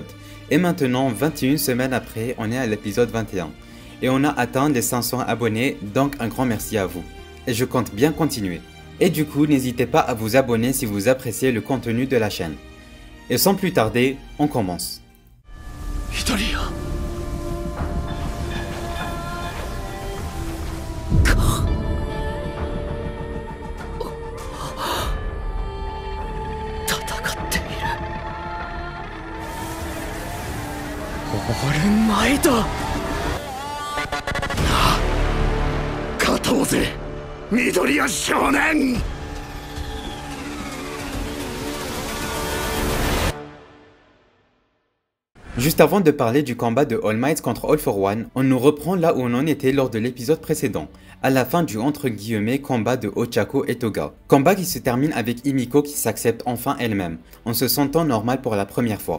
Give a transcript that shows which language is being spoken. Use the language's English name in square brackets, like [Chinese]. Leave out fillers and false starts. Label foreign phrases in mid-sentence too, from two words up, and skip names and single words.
[French] Et maintenant, 21 semaines après, on est à l'épisode 21. Et on a atteint les 500 abonnés, donc un grand merci à vous. Et je compte bien continuer. Et du coup, n'hésitez pas à vous abonner si vous appréciez le contenu de la chaîne. Et sans plus tarder, on commence. Midoriya. [Japanese] オールマイト。なあ、勝とうぜ、緑谷少年。 [French] Juste avant de parler du combat de All Might contre All for One, on nous reprend là où on en était lors de l'épisode précédent, à la fin du entre guillemets combat de Ochako et Toga. Combat qui se termine avec Himiko qui s'accepte enfin elle-même, en se sentant normale pour la première fois.